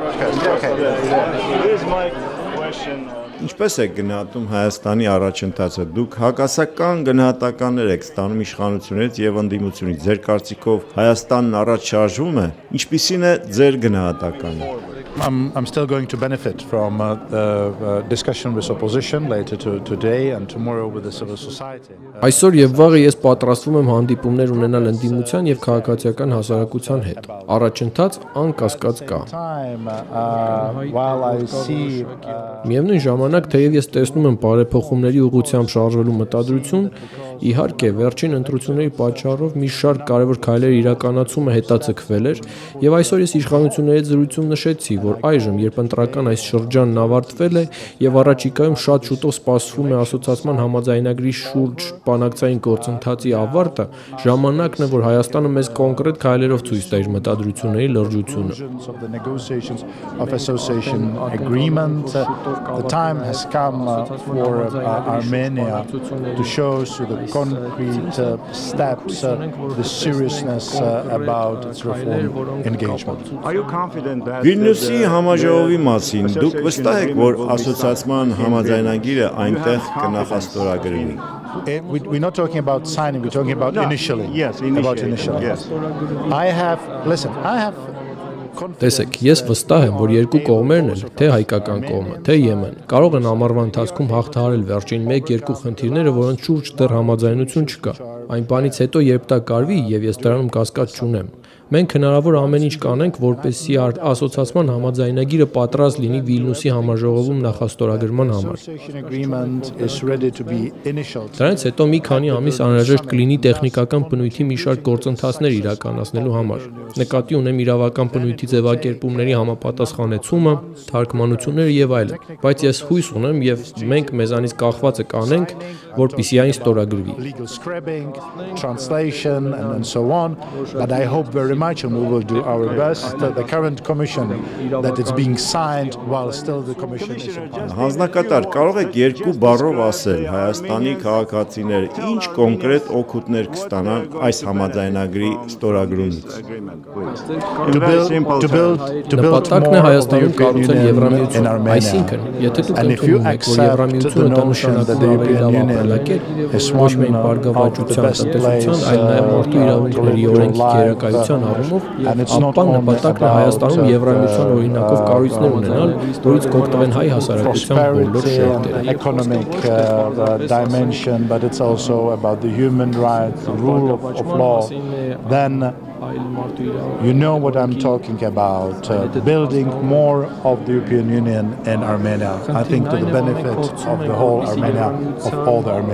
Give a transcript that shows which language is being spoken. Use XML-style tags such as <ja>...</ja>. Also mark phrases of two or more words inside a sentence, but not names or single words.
<hy>Ինչպես եք գնահատում Հայաստանի առաջընթացը, դուք հակասական գնահատականներ եք ստանում իշխանություններից եւ ընդդիմությունից, ձեր կարծիքով Հայաստանն առաջ շարժվում է, ինչպիսին է ձեր գնահատականը։</hy> <en>I'm still going to benefit from the discussion with opposition later today and tomorrow with the civil society.</en> <hy>Այսօր եւ վաղը ես պատրաստվում եմ հանդիպումներ ունենալ ընդդիմության եւ քաղաքացիական հասարակության հետ։ Առաջընթաց անկասկած կա։ Միևնույն ժամանակ, թեև ես տեսնում եմ բարեփոխումների ուղղությամբ շարժվելու մտադրություն, իհարկե, վերջին ընտրությունների պատճառով մի շարք կարևոր քայլեր իրականացումը հետաձգվել էր, եւ այսօր ես իշխանությունների զրույցում նշեցի, որ այժմ, երբ ընտրական այս շրջանն ավարտվել է եւ առաջիկայում շատ շուտով սպասվում է ասոցիացիան համաձայնագրի շուրջ բանակցային գործընթացի ավարտը, ժամանակն է, որ Հայաստանը մեզ կոնկրետ քայլերով ցույց տա իր մտադրությունների լրջությունը։</hy> <en>Concrete steps, the seriousness about its reform engagement. Are you confident that</en> <hy>Vilnius-ի համաժողովի մասին դուք վստահ եք, որ ասոցիացիան համաձայնագիրը այնտեղ կնախաստորագրվի։</hy> <en>We're not talking about signing, we're talking about initially. Yes, initially. Yes. I have</en> <hy>Տեսեք, ես վստահ եմ, որ երկու կողմերն էլ, թե հայկական կողմը, թե Եմեն, կարող են ամառվա ընթացքում հաղթահարել վերջին 1-2 խնդիրները, որոնց շուրջ դեռ համաձայնություն չկա։ Այն բանից հետո, երբ դա կարվի, եւ ես դրանում կասկած չունեմ, մենք հնարավոր ամեն ինչ կանենք, որպեսզի ասոցիացիան համաձայնագիրը պատրաստ լինի Վիլնյուսի համաժողովում նախաստորագրման համար։ Դրանից հետո մի քանի ամիս անհրաժեշտ կլինի տեխնիկական բնույթի մի շարք գործընթացներ իրականացնելու համար։ Նկատի ունեմ իրավական բնույթի ձևակերպումների համապատասխանեցումը, թարգմանությունները եւ այլն, բայց ես հույս ունեմ եւ մենք մեզանից կախվածը կանենք, որպեսզի այն ստորագրվի։</hy> <en>Much and we will do our best. The current commission that it's being signed while still the commission is in place.</en> <hy>Հանձնակատար, կարող եք երկու բառով ասել Հայաստանի քաղաքացիներ ինչ կոնկրետ օգուտներ կստանան այս համաձայնագրի ստորագրումից։ Նպատակն է Հայաստանում կառուցել Եվրամիություն, այսինքն, եթե դուք ընդունում եք, որ Եվրամիությունը դա նշանակում է ավելի լավ ապրելակերպ, ոչ միայն բարգավաճության, տնտեսության, այլ նաև մարդու իրավունքների օրենքի գերակայության ապա նպատակն է Հայաստանում Եվրամիության օրինակով կառույցներ ունենալ, որից կօգտվեն հայ հասարակության բոլոր շերտերը։</hy> <en>Economic dimension, but it's also about the human rights, the rule of law. Then you know what I'm talking about, building more of the European Union in Armenia. I think to the benefit of the whole Armenia, of all the Armenians.</en>